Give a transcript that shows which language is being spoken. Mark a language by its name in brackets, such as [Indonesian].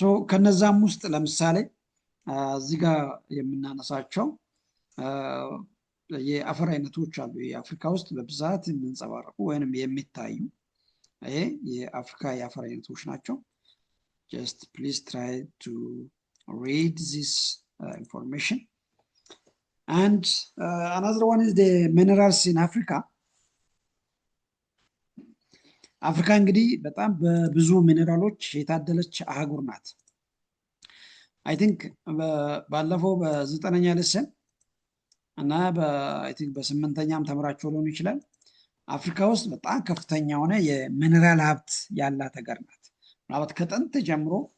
[Amharic] ከነዛም ውስጥ ለምሳሌ እዚህ ጋር የምናነሳቸው የአፈር አይነቶች አሉ። የአፍሪካ ውስጥ በብዛት የሚንጸባረቁ ወይንም የሚታዩ የአፍሪካ የአፈር አይነቶች ናቸው። [English] just please try to read this information. And another one is the minerals in Africa. [Amharic] አፍሪካ እንግዲህ በጣም በብዙ ሚነራሎች የታደለች አህጉር ናት። [English] አይ ቲንክ [Amharic] ባለፈው በ9ኛ ሌሰን እና በ8ኛም ተምራችሁ ሊሆን ይችላል። አፍሪካ ውስጥ በጣም ከፍተኛ የሆነ የሚነራል ሀብት ያላት ሀገር ናት። ምናልባት ከጥንት ጀምሮ